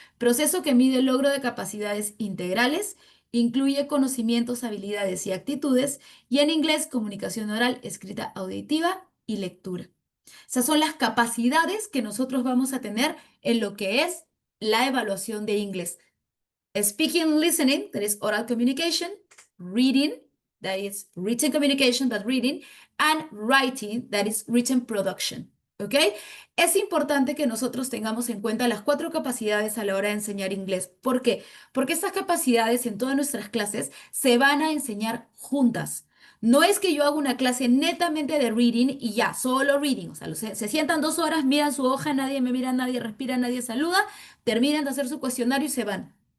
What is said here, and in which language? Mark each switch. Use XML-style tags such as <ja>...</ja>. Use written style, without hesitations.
<es>Proceso que mide el logro de capacidades integrales, incluye conocimientos, habilidades y actitudes, y en inglés, comunicación oral, escrita auditiva y lectura. Esas son las capacidades que nosotros vamos a tener en lo que es la evaluación de inglés.</es> <en>Speaking, listening, that is oral communication, reading, that is written communication, but reading, and writing, that is written production. ¿Ok?</en> <es>Es importante que nosotros tengamos en cuenta las 4 capacidades a la hora de enseñar inglés. ¿Por qué? Porque estas capacidades en todas nuestras clases se van a enseñar juntas. No es que yo haga una clase netamente de reading y ya, solo reading. O sea, se sientan 2 horas, miran su hoja, nadie me mira, nadie respira, nadie saluda, terminan de hacer su cuestionario y se van.</es>